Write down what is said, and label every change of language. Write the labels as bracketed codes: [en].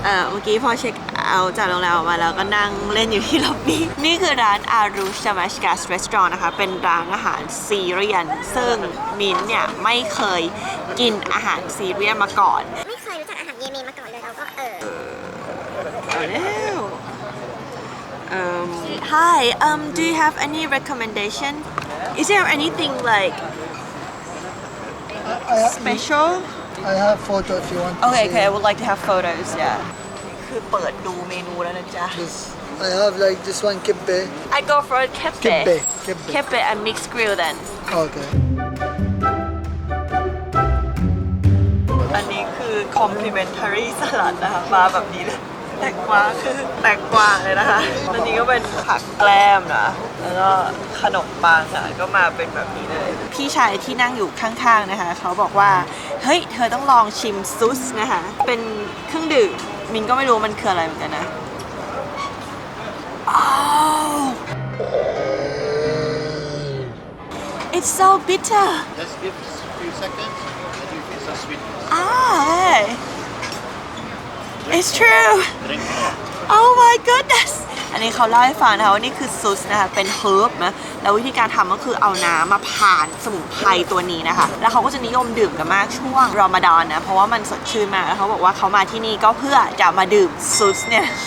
[th] เมื่อกี้พอเช็คเอาท์จากโรงแรมออกมาแล้วก็นั่งเล่นอยู่ที่ล็อบบี้นี่คือร้านอารูชมัชกัสรีสอร์ทนะคะเป็นร้านอาหารซีเรียนซึ่งมิ้นเนี่ยไม่เคยกินอาหารซีเรียนมาก่อน ไม่เคยรู้จักอาหารเยเมนมาก่อนเลยเราก็ [en] Hi do you have any recommendation is there anything like special I have photo if you want to okay see. I would like to have photos yeah [th] คือเปิดดูเมนูแล้วนะจ๊ะ [en] I have like this one kibbeh. I go for keppe keppe and mixed grill then Okay. [th] อันนี้คือ complimentary สลัดนะคะมาแบบนี้เลยแตงกวาคือแตงกวาเลยนะคะอันนี้ก็เป็นผักแกล้มนะแล้วก็ขนมปังอ่ะก็มาเป็นแบบนี้เลยพี่ชายที่นั่งอยู่ข้างๆนะคะเขาบอกว่าเฮ้ยเธอต้องลองชิมซุสนะคะเป็นเครื่องดื่มมินก็ไม่รู้มันคืออะไรเหมือนกันนะ [en] Oh It's so bitter Just give a few seconds and you feel some sweetness. Hey It's true Oh my goodness [th] อันนี้เขาเล่าให้ฟังนะคะว่านี่คือซุสนะคะเป็นเฮิร์บนะแล้ววิธีการทำก็คือเอาน้ำมาผ่านสมุนไพรตัวนี้นะคะแล้วเขาก็จะนิยมดื่มกันมากช่วงรอมฎอนนะเพราะว่ามันสดชื่นมากแล้วเขาบอกว่าเขามาที่นี่ก็เพื่อจะมาดื่มซุสเนี่ย